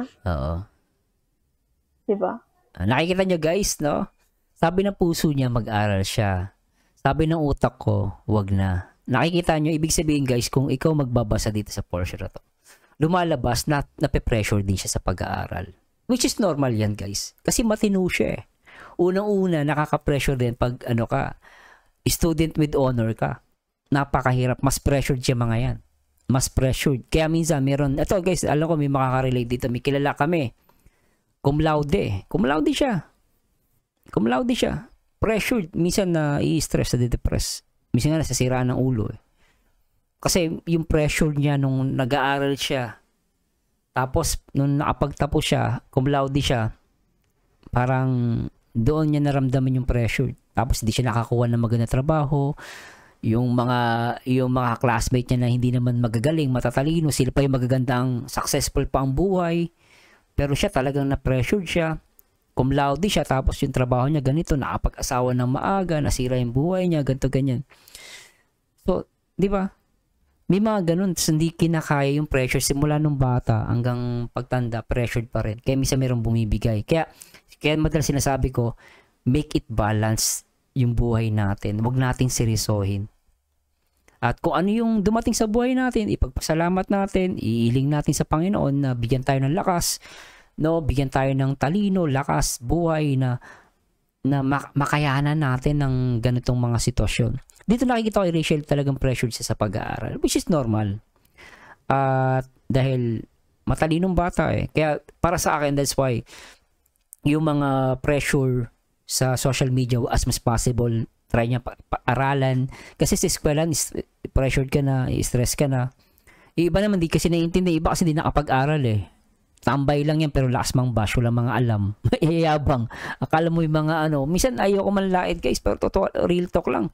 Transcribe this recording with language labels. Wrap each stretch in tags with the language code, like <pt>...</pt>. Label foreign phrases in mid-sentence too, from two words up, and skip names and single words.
<tl>Oo. Diba? Nakikita nyo guys, no? Sabi ng puso niya, mag-aral siya. Sabi ng utak ko, wag na. Nakikita nyo, ibig sabihin guys, kung ikaw magbabasa dito sa portion na to, lumalabas na nape-pressure din siya sa pag-aaral.</tl> <en>Which is normal</en> <tl>yan guys. Kasi matino siya eh. Unang-una, nakaka-pressure din pag ano ka,</tl> <en>student with honor ka.</en> <tl>Napakahirap. Mas pressured siya mga yan. Mas pressured. Kaya minsan meron, ito guys, alam ko may makaka-relate dito. May kilala kami.</tl> <la>Cum laude. Cum laude</la> <tl>siya.</tl> <la>Cum laude</la> <tl>siya. Pressured. Minsan na i-stress, na depress. Minsan nga nasasiraan ng ulo eh. Kasi yung pressure niya nung nag-aaral siya. Tapos nung nakapagtapos siya,</tl> <la>cum laude</la> <tl>siya, parang doon niya naramdaman yung pressure. Tapos hindi siya nakakuha ng magandang trabaho. Yung mga classmate niya na hindi naman magagaling, matatalino, sila pa yung magagandang successful pa ang buhay. Pero siya talagang na-pressured siya.</tl> <la>Cum laude</la> <tl>siya, tapos yung trabaho niya ganito, nakapag-asawa ng maaga, nasira yung buhay niya, ganito, ganyan. So, di ba? May mga ganun, hindi kinakaya yung pressure simula nung bata hanggang pagtanda, pressured pa rin. Kaya minsan mayroong bumibigay. Kaya madalas sinasabi ko,</tl> <en>make it balance</en> <tl>yung buhay natin. Huwag nating seryosohin. At kung ano yung dumating sa buhay natin, ipagpasalamat natin, iiling natin sa Panginoon na bigyan tayo ng lakas, no, bigyan tayo ng talino, lakas, buhay na makayanan natin ng ganitong mga sitwasyon. Dito nakikita ko kay Rachel talagang pressured siya sa pag-aaral,</tl> <en>which is normal.</en> <tl>Dahil matalinong bata eh. Kaya para sa akin,</tl> <en>that's why</en> <tl>yung mga pressure sa</tl> <en>social media as much possible,</en> <tl>try niya aralan. Kasi sa eskwelahan, pressured ka na, stress ka na. Iba naman, di kasi naiintindi. Iba kasi di nakapag-aral eh. Tambay lang yan pero lakas mang bash, wala mga alam. Mayayabang. Akala mo yung mga ano, minsan ayoko manlait guys, pero totoo,</tl> <en>real talk</en> <tl>lang.</tl>